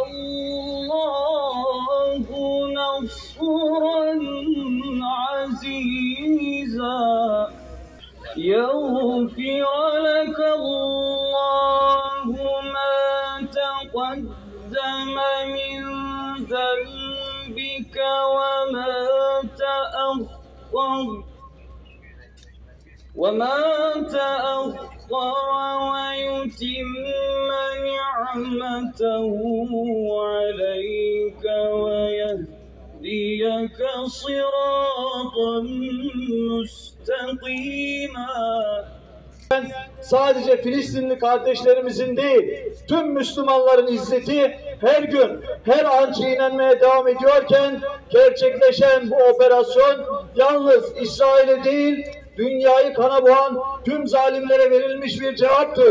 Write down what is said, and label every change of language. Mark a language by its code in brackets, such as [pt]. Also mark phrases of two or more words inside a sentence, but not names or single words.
[ar] اللَّهُ نَصْرًا عَزِيزًا يَغْفِرَ لَكَ اللَّهُ مَا تَقَدَّمَ مِنْ ذَنبِكَ وَمَا تَأَخَّرَ وَيُتِمَّ نِعْمَتَهُ عَلَيْكَ وَيَهْدِيَكَ صِرَاطًا مُسْتَقِيمًا. [tr] Sadece Filistinli kardeşlerimizin değil, tüm Müslümanların izzeti her gün, her an çiğnenmeye devam ediyorken gerçekleşen bu operasyon yalnız İsrail'e değil, dünyayı kana boğan tüm zalimlere verilmiş bir cevaptır.